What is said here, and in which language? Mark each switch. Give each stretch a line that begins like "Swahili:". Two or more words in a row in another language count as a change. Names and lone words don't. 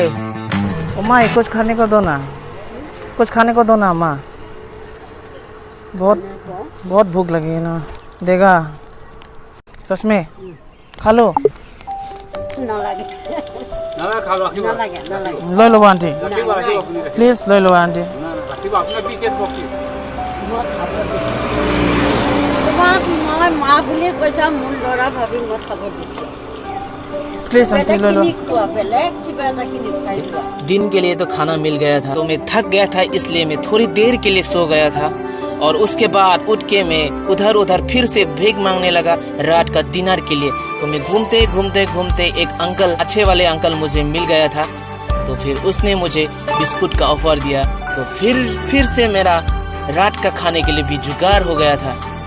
Hindi: माँ कुछ खाने को दो ना, कुछ खाने को दो ना माँ, बहुत भूख लगी है ना। देगा सच में? खा लो। न लगे, ना खा लो आखिर न लगे, न लगे। ले लो आंटी, अपनी प्लीज ले लो आंटी। ना आखिर अपना दिखे बकी
Assamese: মই খাব দিছোঁ। তোমাক মই মা বুলি কৈছা, মোৰ ল'ৰা ভাবি মই খাব দিছোঁ।
Hindi: प्लीज आंटी ले लो।
Assamese: কিনি খোৱা, বেলেগ কিবা এটা কিনি খাই লোৱা।
Hindi: दिन के लिए तो खाना मिल गया था, तो मैं थक गया था इसलिए मैं थोड़ी देर के लिए सो गया था। और उसके बाद उठ के मैं उधर उधर फिर से भीख मांगने लगा रात का डिनर के लिए। तो मैं घूमते घूमते घूमते एक अंकल, अच्छे वाले अंकल मुझे मिल गया था। तो फिर उसने मुझे बिस्कुट का ऑफर दिया, तो फिर से मेरा रात का खाने के लिए भी जुगाड़ हो गया था।